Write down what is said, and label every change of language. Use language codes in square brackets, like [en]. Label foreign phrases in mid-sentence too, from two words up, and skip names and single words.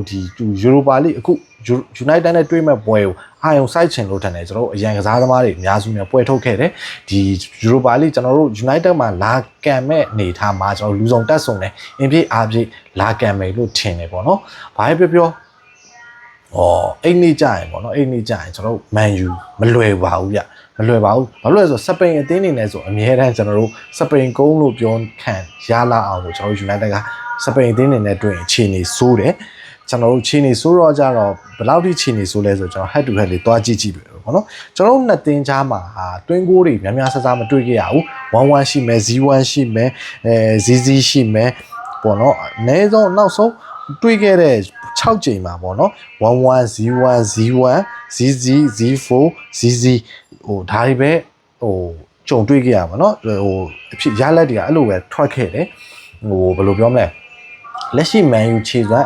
[my] ဒီယူရိုပါလိအခု United နဲ့တွေ့မဲ့ပွဲကိုအာယုံစိုက်ချင်လို့ထင်တယ်ကျွန်တော်တို့အရန်ကစားသမားတွေအများစုနဲ့ပွဲထုတ်ခဲ့တယ်ဒီယူရိုပါလိကျွန်တော်တို့ United မှာလာကန်မဲ့အနေထားမှာကျွန်တော်လူဆောင်တက်ဆုံတယ်အင်ပြည့်အားပြည့်လာကန်မယ်လို့ထင်တယ်ပေါ့နော်ဘာပဲပြောအိမ်နေကြရင်ပေါ့နော်အိမ်နေကြရင်ကျွန်တော်တို့ Man U မလွယ်ပါဘူးဗျမလွယ်ပါဘူးဘာလို့လဲဆိုစပိန်အသင်းနေနဲ့ဆိုအများတန်းကျွန် တော်တို့စပိန်ကုန်းလို့ပြောခံရလာအောင်လို့ကျွန်တော်တို့ United ကစပိန်အသင်းနေနဲ့တွေ့ရင်ခြေနေဆိုးတယ်ကျွန်တော်တို့ခြေနေဆိုးတော့ကြတော့ဘယ်လောက်ထိခြေနေဆိုးလဲဆိုကျွန်တော် [en] head to head [my] လေးတွားကြည့်ပဲပေါ့နော်ကျွန်တော်တို့နှစ်သင်းကြားမှာတွင်းကိုးတွေများများဆဆမတွေ့ခဲ့ရဘူး1-1ရှိမယ် 0-1 ရှိမယ် 0-0ရှိမယ်ပေါ့နော်အနည်းဆုံးနောက်ဆုံးတွေ့ခဲ့တဲ့6ကြိမ်မှာပေါ့နော်1-1 0-1 0-1 0-0 0-4 0-0ဟိုဒါတွေပဲဟိုကြုံတွေ့ခဲ့ရပါတော့ဟိုအဖြစ်ရလက်တွေကအဲ့လိုပဲထွက်ခဲ့တယ်ဟိုဘယ်လိုပြောမလဲလက်ရှိ Man U ခြေစွမ်း